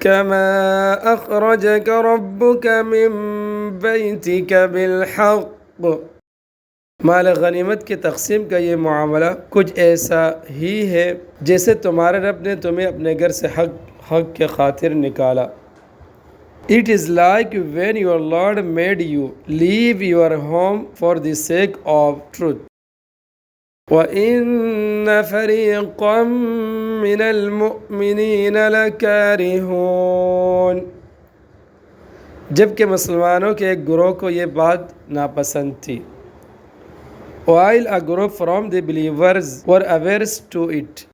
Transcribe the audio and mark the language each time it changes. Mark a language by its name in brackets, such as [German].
[Arabic] كما أخرجك ربك من بيتك بالحق. [Urdu] مال غنیمت کی تقسیم کا یہ معاملہ کچھ ایسا ہی ہے جیسے تمہارے رب نے تمہیں اپنے گھر سے حق کے خاطر نکالا. [English] It is like when your Lord made you leave your home for the sake of truth. [Arabic] وَإِنَّ فَرِيقًا مِّنَ الْمُؤْمِنِينَ لَكَارِهُونَ. [Urdu] جبکہ مسلمانوں کے ایک گروہ کو یہ بات ناپسند تھی. [English] While a group from the believers were averse to it.